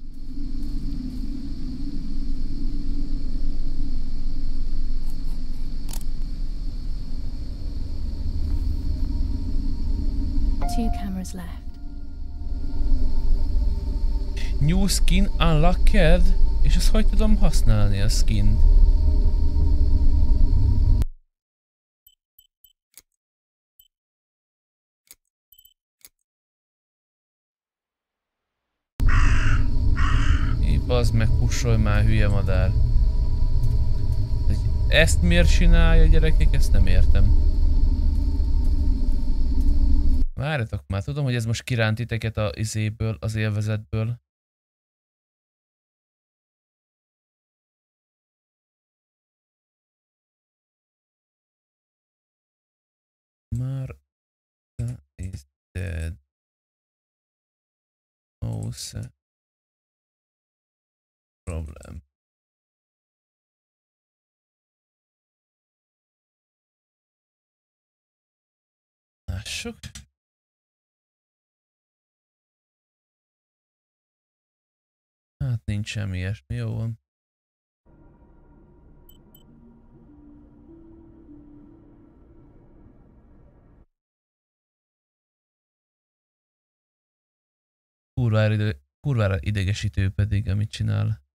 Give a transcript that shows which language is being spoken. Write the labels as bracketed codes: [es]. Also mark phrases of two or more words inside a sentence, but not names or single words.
[en] Two cameras left. New skin unlocked? [hu] És ezt hogy tudom használni, a skint? Bazd meg, kussolj már, hülye madár. Ezt miért csinálja, gyerekek? Ezt nem értem. Várjatok már, tudom, hogy ez most kiránt titeket a izéből, az élvezetből. [en] Martha is dead. Mose. Problem. [hu] Lássuk. Hát nincs semmi ilyesmi, jó van. Kurvára idegesítő pedig, amit csinál.